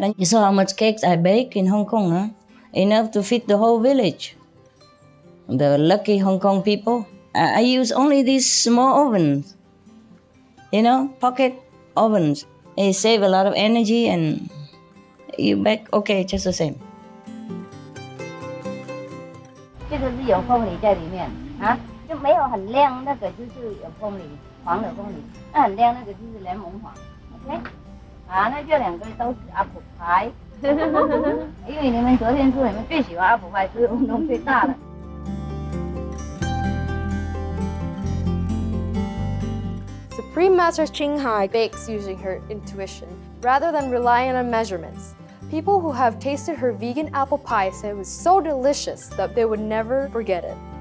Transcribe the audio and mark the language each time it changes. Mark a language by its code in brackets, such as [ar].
[en] And you saw how much cakes I bake in Hong Kong, huh? Enough to feed the whole village. The lucky Hong Kong people. I use only these small ovens. Pocket ovens. They save a lot of energy and you bake, okay, just the same. [zh] 这个是有凤梨在里面啊，就没有很亮，那个就是有凤梨。黄的凤梨，那很亮，那个就是柠檬黄 ，OK， 啊，那这2个都是apple pie， 因为你们昨天说你们最喜欢apple pie，所以我弄最大的。 [en] Supreme Master Ching Hai bakes using her intuition rather than relying on measurements. People who have tasted her vegan apple pie say it was so delicious that they would never forget it.